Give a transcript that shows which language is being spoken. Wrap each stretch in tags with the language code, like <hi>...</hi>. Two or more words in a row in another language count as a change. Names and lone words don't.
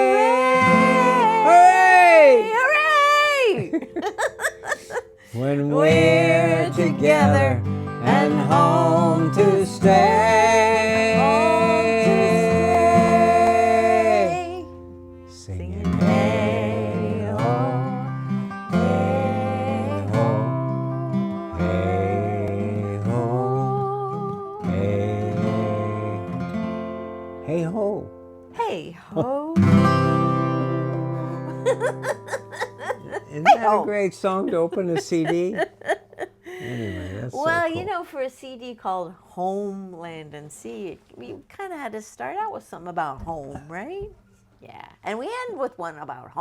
<en>Hooray! hooray! When we're together and home to stay. Singing hey ho, hey ho, hey ho, hey ho. Hey ho. Isn't that a great song to open a CD? Anyway, that's Well, so cool. you know, for a CD called Homeland and Sea, we kind of had to start out with something about home, right? Yeah, and we end with one about home.</en>